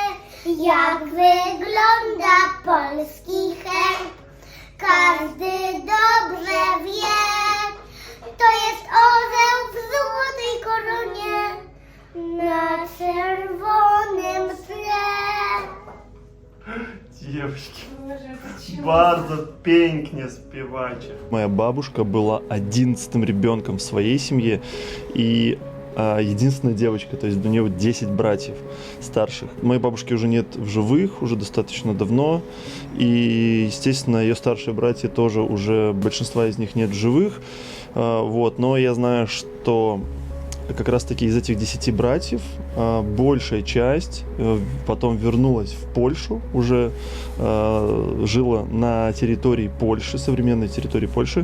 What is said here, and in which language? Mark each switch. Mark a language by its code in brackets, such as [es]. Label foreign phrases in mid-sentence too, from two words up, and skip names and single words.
[pl] Jak wygląda polski herb, każdy dobrze wie. To jest orzeł w złotej koronie na czerwonym tle. Девочки, bardzo pięknie śpiewacie. [ru] Моя бабушка была 11-м ребенком в своей семье и единственная девочка, то есть у нее 10 братьев старших. Моей бабушки уже нет в живых, уже достаточно давно, и, естественно, ее старшие братья тоже уже, большинства из них нет в живых, вот, но я знаю, что как раз-таки из этих 10 братьев большая часть потом вернулась в Польшу, уже жила на территории Польши, современной территории Польши.